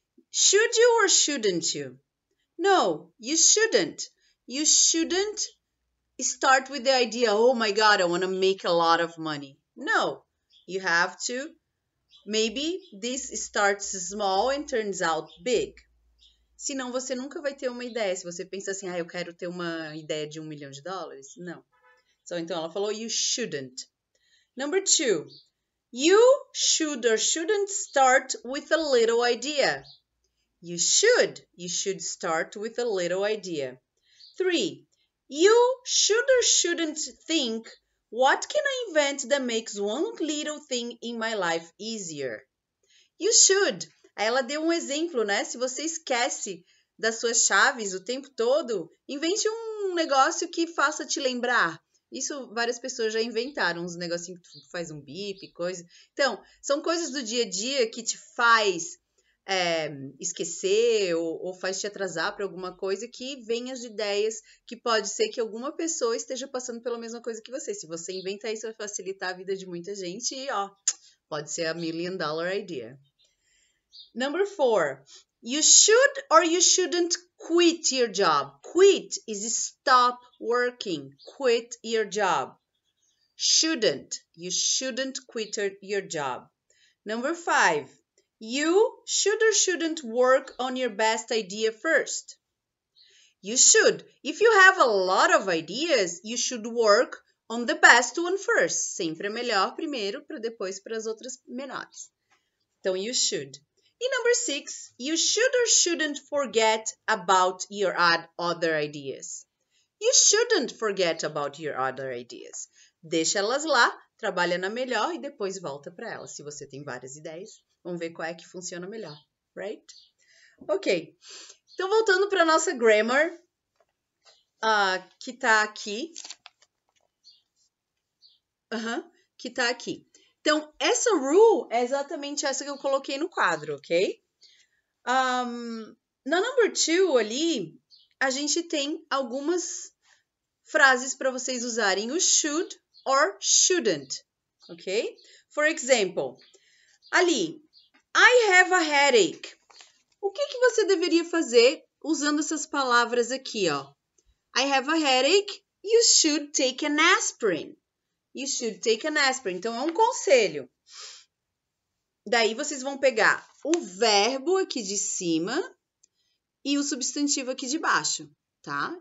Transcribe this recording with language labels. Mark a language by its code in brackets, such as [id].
[en] Should you or shouldn't you? No, you shouldn't. You shouldn't start with the idea, oh my God, I want to make a lot of money. No, you have to, maybe this starts small and turns out big. [pt] Senão você nunca vai ter uma ideia. Se você pensa assim, eu quero ter uma ideia de $1 milhão. Não. Então ela falou, [en] you shouldn't. Number 2, you should or shouldn't start with a little idea. You should start with a little idea. 3, you should or shouldn't think, what can I invent that makes one little thing in my life easier? You should. [pt] Aí ela deu um exemplo, né? Se você esquece das suas chaves o tempo todo, invente um negócio que faça te lembrar. Isso várias pessoas já inventaram, uns negocinhos que faz um bip, coisa. Então, são coisas do dia a dia que te faz esquecer ou faz te atrasar para alguma coisa, que venha as ideias que pode ser que alguma pessoa esteja passando pela mesma coisa que você. Se você inventa isso, vai facilitar a vida de muita gente e, ó, pode ser a $1 [en] million idea. Number 4. You should or you shouldn't quit your job. Quit is stop working. Quit your job. Shouldn't. You shouldn't quit your job. Number 5. You should or shouldn't work on your best idea first. You should. If you have a lot of ideas, you should work on the best one first. [pt] Sempre é melhor primeiro para depois para as outras menores. Então, [en] you should. E number 6, you should or shouldn't forget about your other ideas. You shouldn't forget about your other ideas. [pt] Deixa elas lá, trabalha na melhor e depois volta para elas. Se você tem várias ideias, vamos ver qual é que funciona melhor, [en] right? Ok. [pt] Então, voltando para a nossa [en] grammar, [pt] que está aqui. Que está aqui. Então, essa [en] rule [pt] é exatamente essa que eu coloquei no quadro, ok? Na [en] number 2 [pt] ali, a gente tem algumas frases para vocês usarem o [en] should or shouldn't, [pt] ok? [en] For example, [pt] ali, [en] I have a headache. [pt] O que você deveria fazer usando essas palavras aqui, ó? [en] I have a headache, you should take an aspirin. You should take an aspirin. [pt] Então, é um conselho. Daí, vocês vão pegar o verbo aqui de cima e o substantivo aqui de baixo, tá?